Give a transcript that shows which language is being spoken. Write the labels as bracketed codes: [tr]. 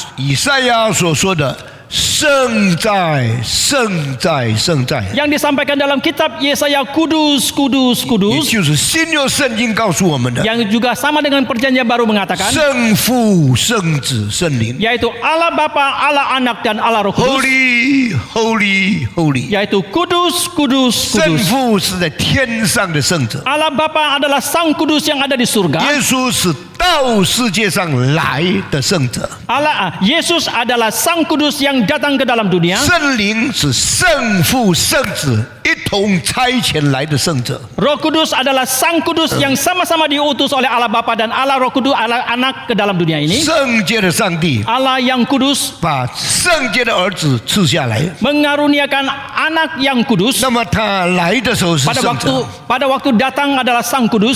[zh] 以赛亚所说的圣在，圣在，圣在， [id] yang disampaikan dalam kitab Yesaya, kudus, kudus, [zh] 也 [id] kudus. [zh] 就是新约圣经告诉我们的 [id] Yang juga sama dengan perjanjian baru mengatakan, [zh] 圣父、圣子、圣灵。 [id] yaitu Allah Bapa, Allah Anak, dan Allah Roh Kudus. [en] Holy, holy, holy。 [id] Yaitu kudus, kudus, [zh] 圣 [id] kudus. [zh] 父是在天上的圣者， [id] Allah Bapa adalah Sang Kudus yang ada di surga. [zh] 耶稣是到世界上来的圣者， [id] Yesus adalah Sang Kudus yang datang ke dalam dunia. [zh] 圣灵是圣父、圣子一同差遣来的圣者。 [id] Roh Kudus adalah Sang Kudus yang sama-sama diutus oleh Allah Bapa dan Allah Roh Kudus, Allah Anak ke dalam dunia ini. [zh] 圣洁的上帝 [id] Allah yang kudus [zh] 把圣洁的儿子赐下来， [id] mengaruniakan anak yang kudus. [zh] 那么他来的时候是 [id] Pada [zh] 圣 [id] waktu [zh] 者， [id] pada waktu datang adalah Sang Kudus.